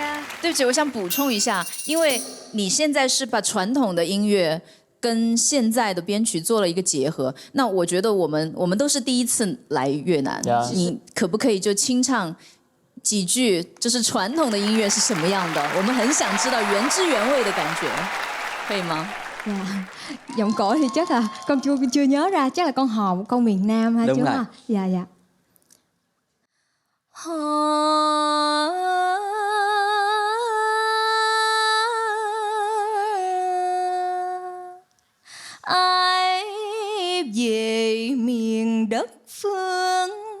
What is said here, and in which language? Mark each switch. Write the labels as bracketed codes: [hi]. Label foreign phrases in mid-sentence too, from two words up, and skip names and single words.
[zh] 对不起，我想补充一下，因为你现在是把传统的音乐跟现在的编曲做了一个结合，那我觉得我们都是第一次来越南，你可不可以就清唱几句，就是传统的音乐是什么样的？我们很想知道原汁原味的感觉，可以吗？ [vi] Giọng cổ thì chắc là con chưa nhớ ra, chắc là con Hò, con miền Nam ha chú ha. Dạ. Ai về miền đất phương